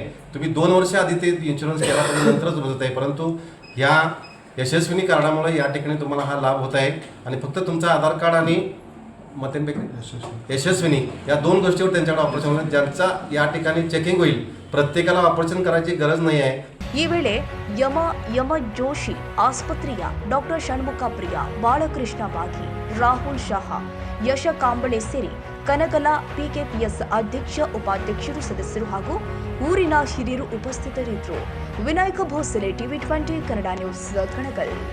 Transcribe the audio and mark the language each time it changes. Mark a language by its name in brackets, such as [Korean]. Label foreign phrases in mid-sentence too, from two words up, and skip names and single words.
[Marathi] तुम्ही 2 वर्ष आधी ते इन्शुरन्स केला तरी नंतरच होत आहे. परंतु ह्या यशस्विनी कार्डामुळे या ठिकाणी तुम्हाला हा लाभ होत आहे. आणि फक्त तुमचं आधार कार्ड आणि यशस्विनी या 2 गोष्टीवर त्यांच्याकडे ऑपरेशन होईल. ज्यांचा या ठिकाणी चेकिंग होईल प्रत्येकाला ऑपरेशन करायची गरज नाही आहे. [Kannada] ಈ ವೇಳೆ ಎಂ ಜೋಶಿ ಆಸ್ಪತ್ರೆಯ ಡಾಕ್ಟರ್ ಷಣ್ಮುಖ ಪ್ರಿಯ, ಬಾಲಕೃಷ್ಣ ಬಾಗಿ, ರಾಹುಲ್ ಶಹಾ, ಯಶ ಕಾಂಬಳೆ ಸೇರಿ ಕನಗಲ PKPS ಅಧ್ಯಕ್ಷ, ಉಪಾಧ್ಯಕ್ಷರು, ಸದಸ್ಯರು ಹಾಗೂ ಊರಿನ ಹಿರಿಯರು ಉಪಸ್ಥಿತರಿದ್ದರು. ವಿನಾಯಕ ಭೋಸಲೆ, ಟಿವಿ 20 ಕನ್ನಡ ನ್ಯೂಸ್, ಕಣಗಲ್.